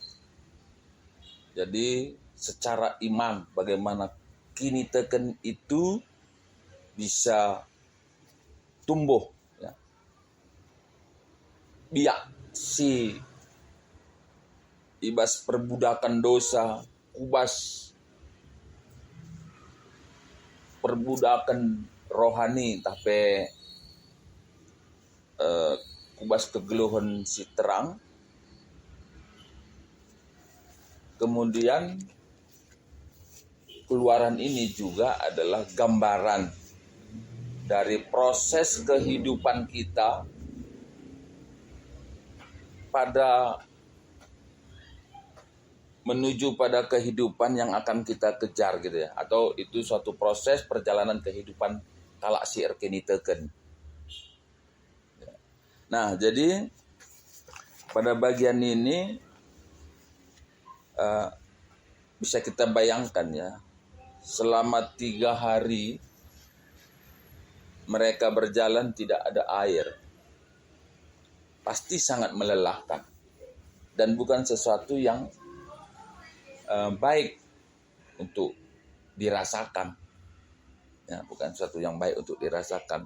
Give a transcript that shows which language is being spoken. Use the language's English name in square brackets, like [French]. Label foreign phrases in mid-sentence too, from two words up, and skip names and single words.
[Indonesian] Jadi secara iman bagaimana kini teken itu bisa tumbuh ya. [Batak Karo] Biak si ibas perbudakan dosa kubas perbudakan rohani tapi kubas kegeluhan si terang. [Indonesian] Kemudian keluaran ini juga adalah gambaran dari proses kehidupan kita pada menuju pada kehidupan yang akan kita kejar gitu ya, atau itu suatu proses perjalanan kehidupan [Batak Karo] kalak si erkeniteken. [Indonesian] Nah jadi pada bagian ini bisa kita bayangkan ya, selama 3 hari mereka berjalan tidak ada air, pasti sangat melelahkan dan bukan sesuatu yang baik untuk dirasakan ya, bukan sesuatu yang baik untuk dirasakan.